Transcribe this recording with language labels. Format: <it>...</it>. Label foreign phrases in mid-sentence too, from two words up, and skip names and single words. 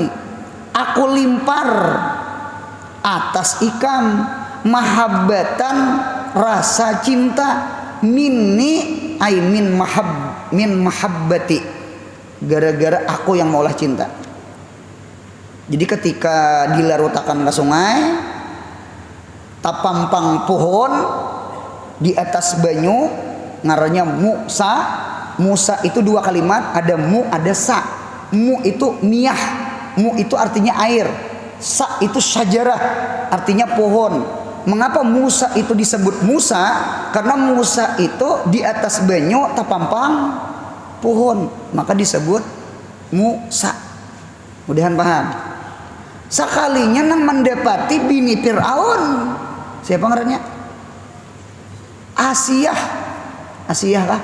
<bjn>Aku limpar atas ikam mahabbatan rasa cinta</bjn> <ar>minni ay min mahabbati,</ar> <bjn>gara-gara aku yang maulah cinta. Jadi ketika dilarutakan ke sungai, tapampang pohon di atas banyu, ngarannya Musa itu dua kalimat, ada mu ada sa.</bjn> <id>Mu itu miyah, mu itu artinya air, sa itu syajarah, artinya pohon. Mengapa Musa itu disebut Musa?</id> <bjn>Karena Musa itu di atas banyu tapampang pohon, maka disebut Musa. Mudahan paham. Sekalinya nang mendapati bini Fir'aun, siapa ngarannya?</bjn> <id>Asiyah lah.</id>